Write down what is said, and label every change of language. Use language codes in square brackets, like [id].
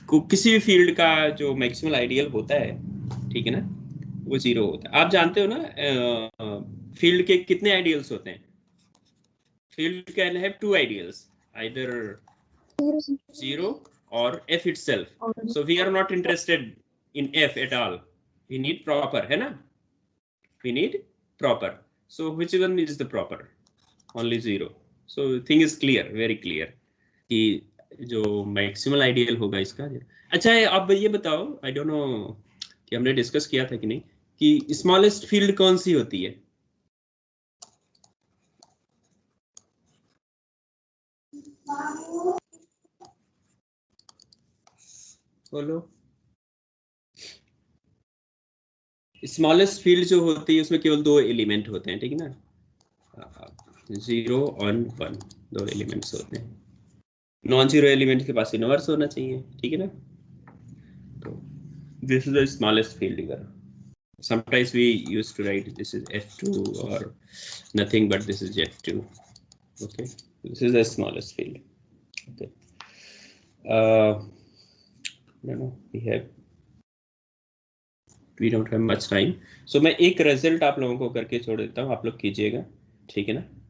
[hi] किसी भी फील्ड का जो मैक्सिमल आइडियल होता है, ठीक है ना, वो 0 होता है। आप जानते हो ना फील्ड के कितने आइडियल्स होते हैं? [en] Field can have 2 ideals, either 0 or f itself. So we are not interested in f at all. We need proper, [hi] है ना? [en] We need proper. So which one is the proper? Only 0. So thing is clear, very clear. [hi] कि जो maximal ideal होगा इसका। अच्छा है, अब ये बताओ, [en] I don't know [hi] कि हमने डिस्कस किया था कि नहीं, कि स्मॉलेस्ट फील्ड कौन सी होती है? बोलो। स्मॉलेस्ट फील्ड जो होती है उसमें केवल 2 एलिमेंट होते हैं, ठीक है ना, 0 और 1, 2 एलिमेंट्स होते हैं। नॉन जीरो एलिमेंट के पास इनवर्स होना चाहिए, ठीक है ना। तो [en] This is the smallest field here. Sometimes we used to write this is F2 or nothing but this is F2. Okay, this is the smallest field. Okay. No, we don't have much time. [hi] So मैं एक result आप लोगों को करके छोड़ देता हूँ, आप लोग कीजिएगा, ठीक है ना।